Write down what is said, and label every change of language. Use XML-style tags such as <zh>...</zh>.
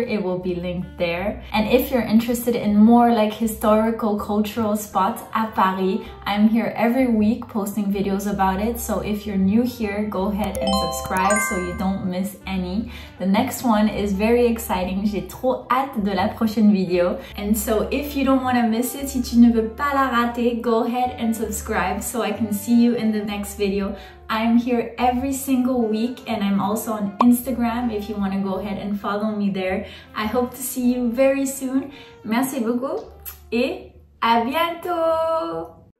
<en>It will be linked there. And if you're interested in more like historical cultural spots at Paris, I'm here every week posting videos about it, so if you're new here, go ahead and subscribe so you don't miss any. The next one is very exciting.</en> <fr>J'ai trop hâte de la prochaine vidéo.</fr> <en>And so if you don't want to miss it,</en> <fr>si tu ne veux pas la rater,</fr> <en>go ahead and subscribe so I can see you in the next video. I'm here every single week and I'm also on Instagram if you want to go ahead and follow me there. I hope to see you very soon.</en> <fr>Merci beaucoup et à bientôt!</fr>